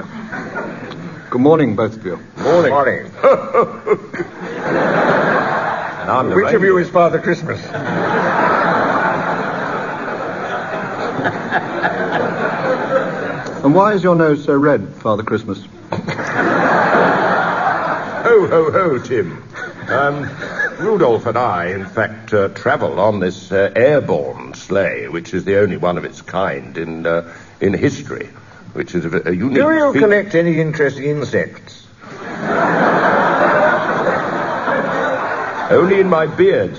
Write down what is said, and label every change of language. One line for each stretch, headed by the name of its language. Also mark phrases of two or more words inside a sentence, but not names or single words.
English: Good morning, both of you. Morning. And I'm the Which of reindeer. you is Father Christmas? And why is your nose so red, Father Christmas? Ho, ho, ho, Tim. Rudolph and I, in fact, travel on this airborne sleigh, which is the only one of its kind in history, which is a unique Do you feat. collect any interesting insects? Only in my beard.